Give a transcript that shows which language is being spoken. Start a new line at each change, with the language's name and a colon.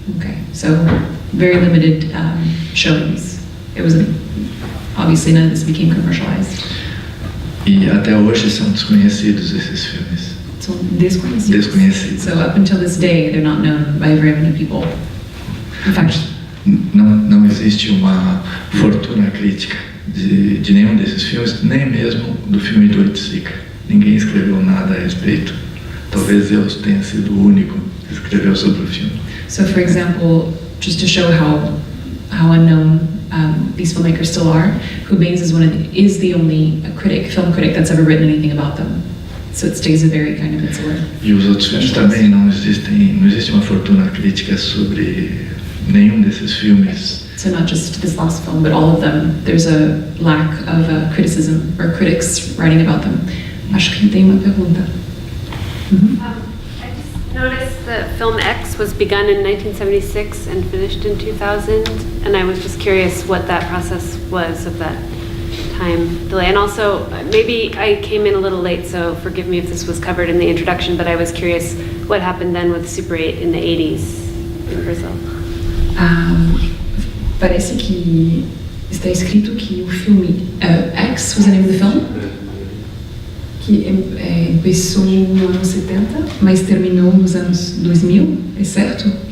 English: Okay, so very limited showings. It was obviously none of this became commercialized.
Portuguese: E até hoje são desconhecidos esses filmes. So desconhecidos. Desconhecidos.
English: So up until this day, they're not known by very many people. In fact,
Portuguese: Não existe uma fortuna crítica de nenhum desses filmes, nem mesmo do filme do Oiticica. Ninguém escreveu nada a respeito. Talvez Deus tenha sido o único que escreveu sobre o filme.
English: so for example, just to show how unknown these filmmakers still are, Rubens is the only film critic that's ever written anything about them. So it stays a very kind of insular.
Portuguese: E os outros filmes também não existe uma fortuna crítica sobre nenhum desses filmes.
English: So not just this last film, but all of them. There's a lack of criticism or critics writing about them.
Portuguese: Acho que tem uma pergunta.
English: I just noticed that Film X was begun in 1976 and finished in 2000, and I was just curious what that process was of that time delay. And also, maybe I came in a little late, so forgive me if this was covered in the introduction, but I was curious what happened then with Super 8 in the 80s in Brazil.
Portuguese: Parece que está escrito que o filme X
English: was the name of the film,
Portuguese: que começou nos anos 70, mas terminou nos anos 2000, é certo?